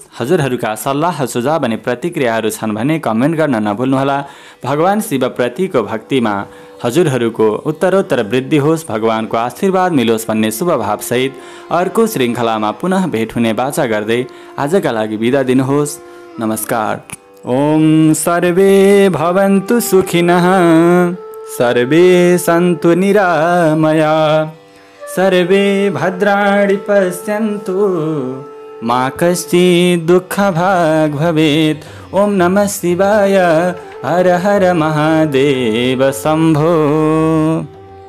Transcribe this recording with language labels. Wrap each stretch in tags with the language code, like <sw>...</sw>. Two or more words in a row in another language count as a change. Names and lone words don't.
<ne>हजुरहरूका सल्लाह सुझाव अनि प्रतिक्रियाहरू छन् भने कमेन्ट गर्न नभुल्नुहोला। भगवान शिवप्रतिको भक्तिमा हजुरहरूको उत्तरोत्तर वृद्धि होस्, भगवानको आशीर्वाद मिलोस् भन्ने शुभ भावसहित अर्को श्रृङ्खलामा पुनः भेट हुने बाचा गर्दै आजका लागि बिदा दिनुहोस्। नमस्कार।</ne> <sa>ओम सर्वे भवन्तु सुखिनः, सर्वे सन्तु निरामया, सर्वे भद्राणि पश्यन्तु, मा कश्चित् दुःखभाग् भवेत्। ओम नमः शिवाय। हर हर महादेव शम्भो।</sa>